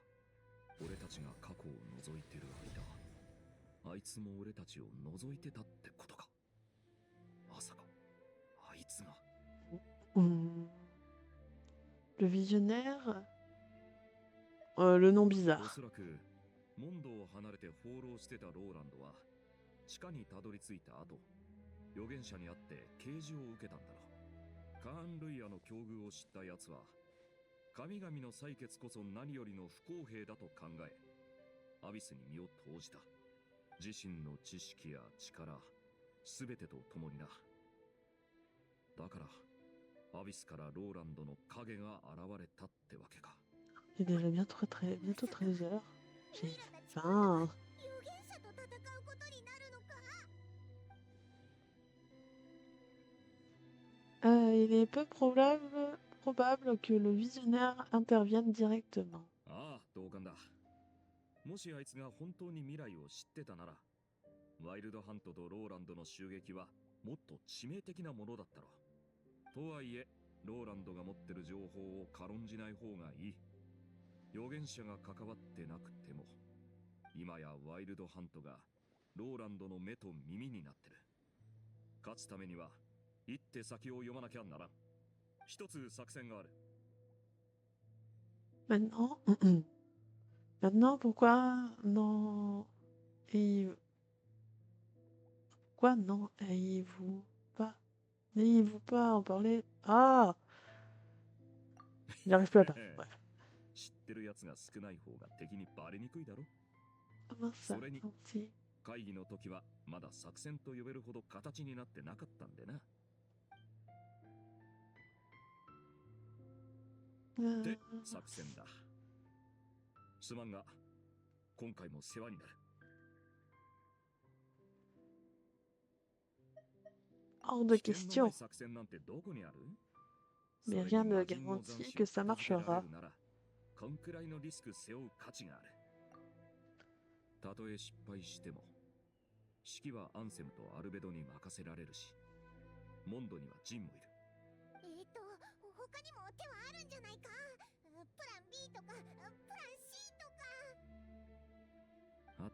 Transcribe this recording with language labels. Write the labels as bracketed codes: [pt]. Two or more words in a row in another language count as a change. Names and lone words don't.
[ja] 俺たちが過去を覗いてる間、あいつも俺たちを覗いてたってことか。まさか、あいつが。 [fr] Le visionnaire, le nom [ja] お [fr] bizarre. [ja] そらくモンドを離れて放浪してたローランドは地下にたどり着いた後、預言者に会って啓示を受けたんだろう。カーン・ルイアの境遇を知った奴は神々の採決こそ何よりの不公平だと考え、アビスに身を投じた。自身の知識や力全てと共にな。だからアビスからローランドの影が現れたってわけか。 [fr] C'est déjà bientôt 13 heures. J'ai faim. Il est peu probable que le visionnaire intervienne directement. [ja] ああ、同感だ。もしあいつが本当に未来を知ってたなら、ワイルドハントとローランドの襲撃はもっと致命的なものだったろう。とはいえ、ローランドが持ってる情報を軽んじない方がいい。預言者が関わってなくても、今やワイルドハントがローランドの目と耳になってる。勝つためには一手先を読まなきゃならん。一つ作戦がある。 [fr] Maintenant, pourquoi non? Pourquoi non? N'ayez-vous pas en parler? Ah! Il n'arrive plus à parler. Bref. [ja] 知ってるやつが少ない方が敵にバレにくいだろ。 [fr] Comment ça? [ja] それに [fr] Gentil. [ja] 会議の時はまだ作戦と呼べるほど形になってなかったんでな。で、作戦だ。すまんが、今回も世話になる。 [fr] Hors de [ja] 危険のな [fr] question. [ja] い作戦なんてどこにある？ [fr] Mais rien ne garantit que ça marchera. [ja] こんくらいのリスク背負う価値がある。たとえ失敗しても、指揮はアンセムとアルベドに任せられるし、モンドにはジンもいる。他にも手はあるんじゃないか？プラン B とか、プラン C とか。